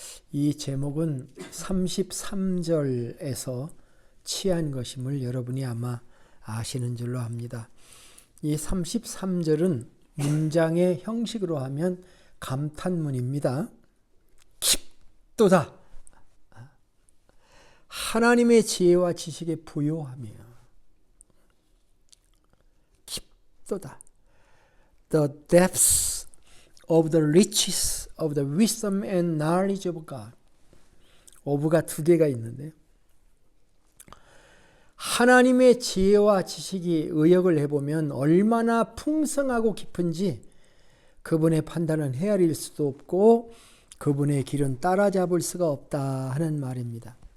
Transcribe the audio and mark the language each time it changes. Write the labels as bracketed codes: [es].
[ko] 이 제목은 33절에서 취한 것임을 여러분이 아마 아시는 줄로 압니다. 이 33절은 문장의 형식으로 하면 감탄문입니다. 깊도다 하나님의 지혜와 지식에 부요하며. 깊도다. [en] The depths of the riches of the wisdom and knowledge of God. [ko] of가 두 개가 있는데요. 하나님의 지혜와 지식이 의역을 해보면 얼마나 풍성하고 깊은지 그분의 판단은 헤아릴 수도 없고 그분의 길은 따라잡을 수가 없다 하는 말입니다.